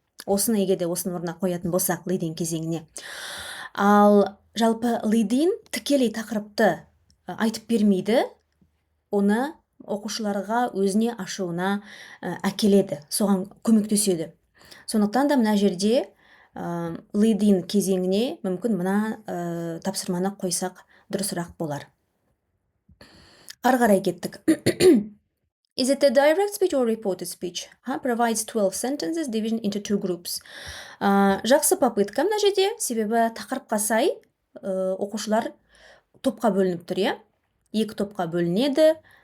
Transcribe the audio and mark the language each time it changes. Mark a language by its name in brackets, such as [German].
[Kazakh] Осыны егерде осының орнына қоятын болсақ leading кезеңіне. Ал жалпы leading тікелей тақырыпты айтып бермейді, оны оқушыларға өзіне ашуына әкеледі, соған көмектеседі. Сондықтан да мына жерде leading кезеңіне мүмкін мына тапсырманы қойсақ дұрысырақ болар. Ары қарай кеттік. [English] Is it a direct speech or reported speech? Provides 12 sentences, division into 2 groups. [Kazakh] Жақсы [Russian] попытка [Kazakh] мына жерде, себебі тақырыпқа сай оқушылар топқа бөлініп тұр, екі топқа бөлінеді.